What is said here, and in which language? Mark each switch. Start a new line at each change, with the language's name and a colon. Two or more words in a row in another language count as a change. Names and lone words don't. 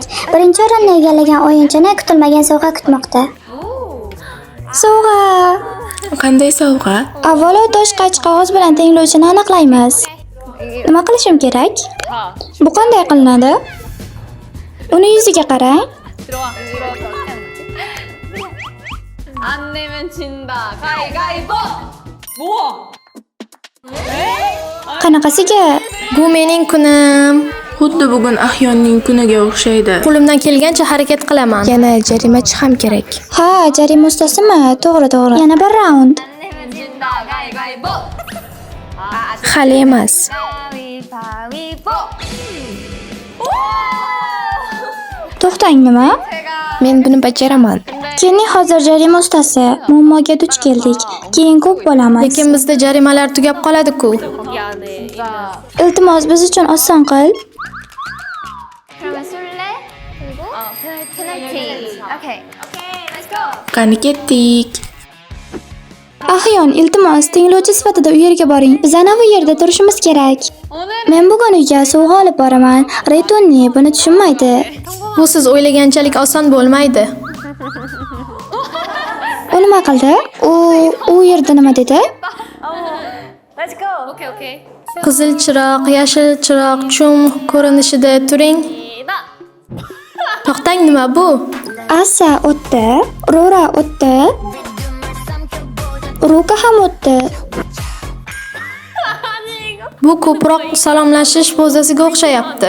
Uzbek: Birinchi o'rinni egallagan o'yinchini kutilmagan sovg'a kutmoqda. Sovg'a. Qanday sovg'a? Avvalo tosh qaychi qog'oz bilan tinglovchini aniqlaymiz. Nima qilishim kerak? Bu qanday qilinadi? Uni yuziga qarang.
Korean: 안 내면 진다. 가위가위보! 뭐?
Uzbek: Qanaqasiga? Bu mening kunim. Xuddi bugun Ahyonning kuniga o'xshaydi. Qo'limdan kelgancha harakat qilaman. Yana jarimachi ham kerak. Ha, jarima ustasimi? To'g'ri. Yana bir raund.
Korean: 안 내면 진다. 가위가위보!
Uzbek: Hali emas.
Korean: 가위바위보!
Uzbek: To'xtang, nima? Men buni bajaraman. Keling, hozir jarima ustasi. Muammoga duch keldik. Keyin ko'p bo'lamiz. Lekin bizda jarimalar tugab qoladi-ku. Iltimos, biz uchun oson qil.
Korean: 그러면 술래? 그리고 페널티. 오케이. 오케이,
English: let's go.
Uzbek: Qani ketdik. Ahyon, iltimos, tinglovchi sifatida u yerga boring. Biz ana bu yerda turishimiz kerak. Men bugun uyga sovg'a olib boraman. Raytonni buni tushunmaydi. Bu siz o'ylaganchalik oson bo'lmaydi. U nima qildi? U yerda nima dedi?
English: Let's go.
Korean: 오케이, 오케이.
Uzbek: Qizil chiroq, yashil chiroq, chum ko'rinishida turing. To'xtang, nima bu? Asa o'tdi, Rora o'tdi. Ruka ham o'tdi. Bu ko'proq salomlashish pozasiga o'xshayapti.